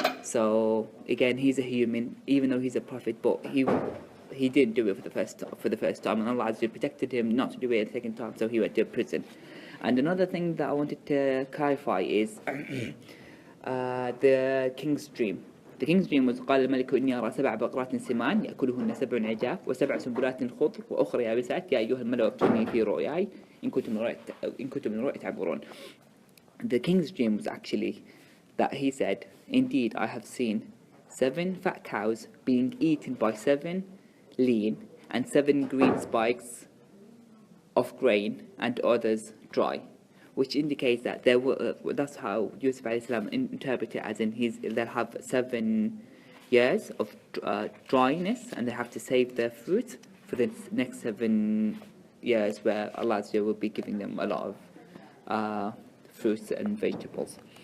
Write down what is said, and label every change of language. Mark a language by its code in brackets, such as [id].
[en] So again, he's a human, even though he's a prophet, but he didn't do it for the first time, and Allah Azza wa Jalla protected him not to do it the second time, so he went to prison. And another thing that I wanted to clarify is the king's dream. The king's dream was [ar] قال الملك إني أرى 7 بقرات سمان يأكلهن 7 عجاف و7 سنبلات خضر وأخرى يابسات يا أيها الملأ أفتوني في رؤياي إن كنتم من رؤيا تعبرون. [en] The king's dream was actually that he said, indeed I have seen 7 fat cows being eaten by 7 lean and 7 green spikes of grain and others dry, which indicates that there were, that's how Yusuf alayhi salam interpreted it, as in they'll have 7 years of dryness and they have to save their fruit for the next 7 years where Allah will be giving them a lot of fruits and vegetables.